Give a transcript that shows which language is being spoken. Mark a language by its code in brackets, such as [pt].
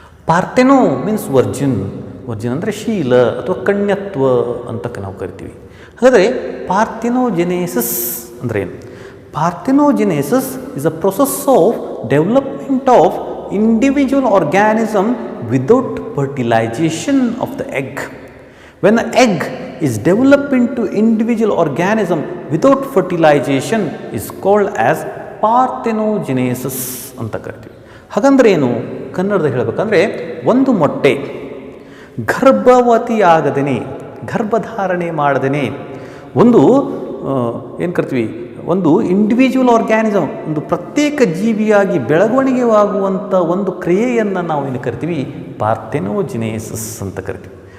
[kn] ಪಾರ್ಥೆನೋ means Virgin. Virgin ಅಂದರೆ ಶೀಲ ಅಥವಾ ಕನ್ಯತ್ವ ಅಂತ ನಾವು ಕರಿತೀವಿ. ಹಾಗಾದರೆ ಪಾರ್ಥೆನೋಜೆನೆಸಿಸ್ ಅಂದರೆ ಏನು? [en] Parthenogenesis is a process of development of individual organism without fertilization of the egg. When the egg is developed into individual organism without fertilization is called as parthenogenesis [kn] ಅಂತ ಕರಿತೀವಿ. ಹಾಗಂದ್ರೆ ಏನು ಕನ್ನಡದಲ್ಲಿ ಹೇಳಬೇಕಂದ್ರೆ, ಒಂದು ಮೊಟ್ಟೆ ಗರ್ಭವತಿಯಾಗದೇನೆ, ಗರ್ಭಧಾರಣೆ ಮಾಡದೇನೆ ಒಂದು ಏನು ಕರಿತೀವಿ, ಒಂದು ಇಂಡಿವಿಜುವಲ್ ಆರ್ಗ್ಯಾನಿಸಮ್, ಒಂದು ಪ್ರತ್ಯೇಕ ಜೀವಿಯಾಗಿ ಬೆಳವಣಿಗೆಯಾಗುವಂಥ ಒಂದು ಕ್ರಿಯೆಯನ್ನು ನಾವು ಏನು ಕರಿತೀವಿ, ಪಾರ್ಥೆನೋಜೆನೆಸಿಸ್ ಅಂತ ಕರಿತೀವಿ.